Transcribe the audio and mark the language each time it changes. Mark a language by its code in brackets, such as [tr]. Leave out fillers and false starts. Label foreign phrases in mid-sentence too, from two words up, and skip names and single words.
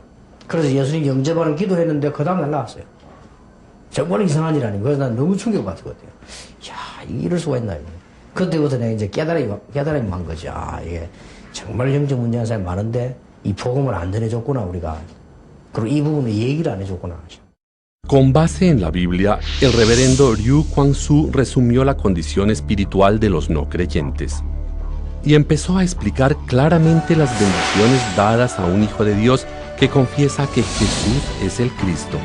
[ko] 그래서 예수님 영접하는 기도했는데 그 다음날 나왔어요. 정말 이상한 일 아니에요. 그래서 난 너무 충격받았거든요. 야, 이럴 수가 있나. 그때부터 내가 이제 깨달음이 한 거죠. 아, 이게 정말 영적 문제한 사람이 많은데 이 복음을 안 전해줬구나, 우리가. 그리고 이 부분을 얘기를 안 해줬구나. [es] Con base en la Biblia, el reverendo Ryu Kwang-soo resumió la condición espiritual de los no creyentes y empezó a explicar claramente las bendiciones dadas a un hijo de Dios que confiesa que Jesús es el Cristo.